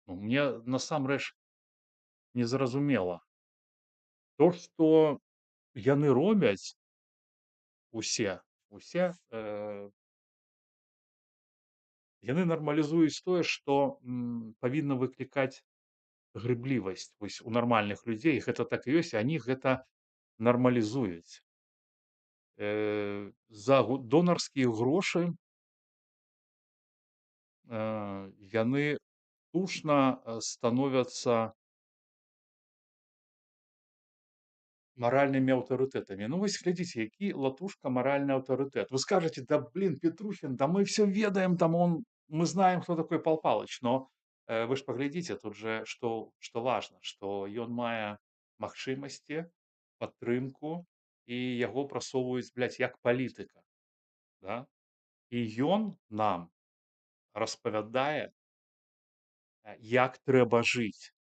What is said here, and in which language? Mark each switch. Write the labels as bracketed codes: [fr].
[be] Ну, мне насамрэч незразумела. То, што яны робяць усе, усе, яны нармалізуюць тое, што, павінна выклікаць грыблівасць вось у нармальных людзей. Гэта так і ёсць, они гэта нармалізуюць. За донарскія грошы, яны штучна, становяцца маральнымі аўтарытэтамі. Ну вось глядзіце, які латушка маральны аўтарытэт. [ru] Вы скажаце: "Да блин, Петрухин, да мы все ведаем, там мы знаем, кто такой Пал Палыч". [be] Но, вы ж паглядзіце, тут же што важна, што ён мае магчымасці, падтрымку і яго прасоўваюць, блядь, як палітыка, да. І ён нам распавядае, як трэба жыць.